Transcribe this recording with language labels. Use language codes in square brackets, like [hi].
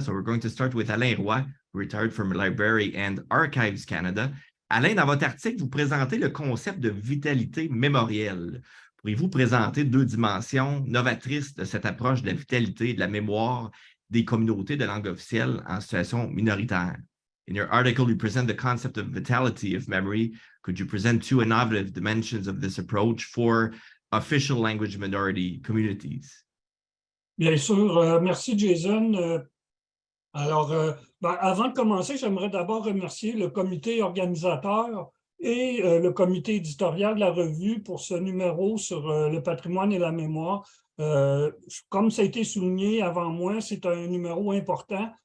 [en] So we're going to start with Alain Roy, retired from Library and Archives Canada. Alain, [fr] dans votre article, vous présentez le concept de vitalité mémorielle. Pourriez-vous présenter deux dimensions novatrices de cette approche de la vitalité et de la mémoire des communautés de langue officielle en situation minoritaire? [en] In your article, you present the concept of vitality of memory. Could you present two innovative dimensions of this approach for official language minority communities? [fr] Bien sûr, merci Jason. Alors, avant de commencer, j'aimerais d'abord remercier le comité organisateur et le comité éditorial de la revue pour ce numéro sur le patrimoine et la mémoire. Comme ça a été souligné avant moi, c'est un numéro important.